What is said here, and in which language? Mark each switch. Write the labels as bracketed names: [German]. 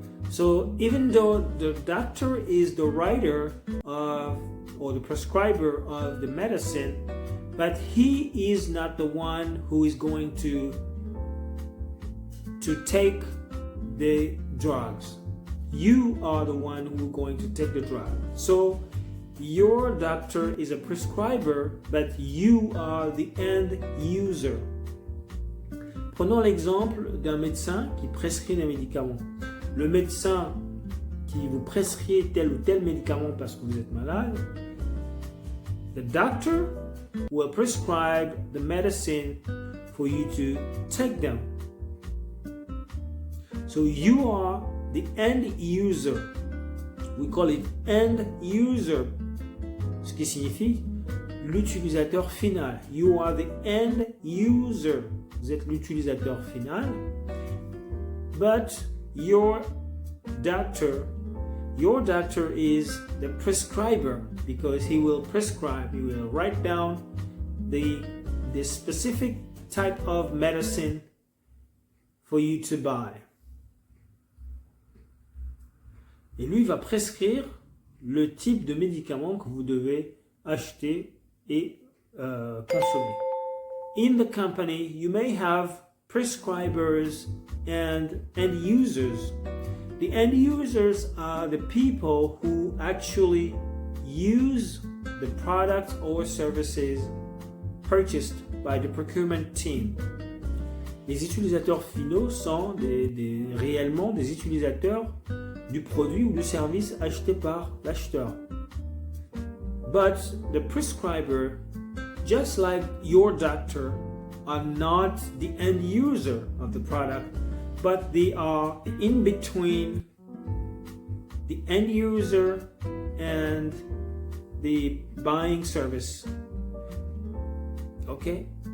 [English] So even though the doctor is the writer of or the prescriber of the medicine, but he is not the one who is going to take the drugs. You are the one who is going to take the drug. So your doctor is a prescriber, but you are the end user. [French] Prenons l'exemple d'un médecin qui prescrit des médicaments. Le médecin qui vous prescrit tel ou tel médicament parce que vous êtes malade, the doctor will prescribe the medicine for you to take them. [English] So you are the end user. We call it end user, [French] ce qui signifie l'utilisateur final. [English] You are the end user. Vous êtes l'utilisateur final. But your doctor is the prescriber because he will prescribe, he will write down the specific type of medicine for you to buy. [French] Et lui va prescrire le type de médicament que vous devez acheter et consommer. [English] In the company, you may have prescribers and end users. The end users are the people who actually use the products or services purchased by the procurement team. [French] Les utilisateurs finaux sont réellement des utilisateurs du produit ou du service acheté par l'acheteur. [English] But the prescriber, just like your doctor, are not the end user of the product, but they are in between the end user and the buying service. Okay?